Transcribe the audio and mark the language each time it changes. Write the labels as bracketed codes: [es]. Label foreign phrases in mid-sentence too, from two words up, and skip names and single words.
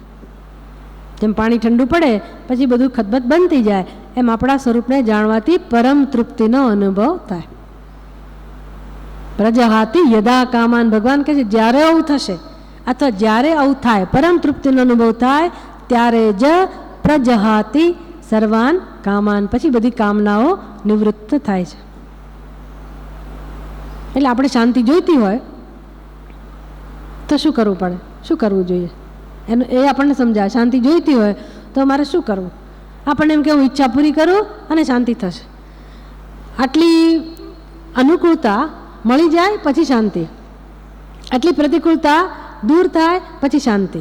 [gu] જેમ પાણી ઠંડુ પડે પછી બધું ખદબદ બંધ થઈ જાય, એમ આપણા સ્વરૂપને જાણવાથી પરમ તૃપ્તિનો અનુભવ થાય. [sa] પ્રજહાતિ યદા કામાન, [gu] ભગવાન કહે છે જ્યારે આવું થશે અથવા જ્યારે આવું થાય, પરમ તૃપ્તિનો અનુભવ થાય ત્યારે જ [sa] પ્રજહાતિ સર્વાન કામાન, [gu] પછી બધી કામનાઓ નિવૃત્ત થાય છે. એટલે આપણે શાંતિ જોઈતી હોય તો શું કરવું પડે, શું કરવું જોઈએ એનું એ આપણને સમજાય. શાંતિ જોઈતી હોય તો મારે શું કરવું? આપણને એમ કે હું ઈચ્છા પૂરી કરું અને શાંતિ થશે. આટલી અનુકૂળતા મળી જાય પછી શાંતિ, આટલી પ્રતિકૂળતા દૂર થાય પછી શાંતિ.